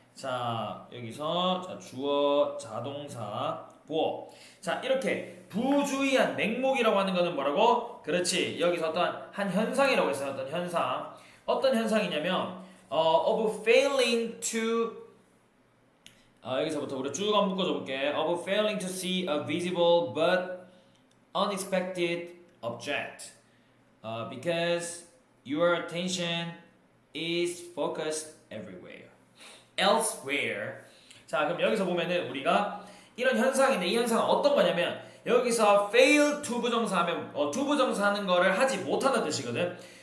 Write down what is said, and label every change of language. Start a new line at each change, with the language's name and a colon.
Korean: 자, 여기서 자, 주어, 자동사, 보어. 자, 이렇게 부주의한 맹목이라고 하는 거는 뭐라고? 그렇지. 여기서 어떤 한 현상이라고 했어요. 어떤 현상. 어떤 현상이냐면
English: of failing to
Korean: 여기서부터 우리 쭉 한번 묶어줘 볼게.
English: of failing to see a visible but unexpected object because your attention is focused elsewhere.
Korean: 자, 그럼 여기서 보면은 우리가 이런 현상인데, 이 현상은 어떤 거냐면 여기서
English: fail to
Korean: 부정사 하면 to 부정사 하는 거를 하지 못하는 뜻이거든.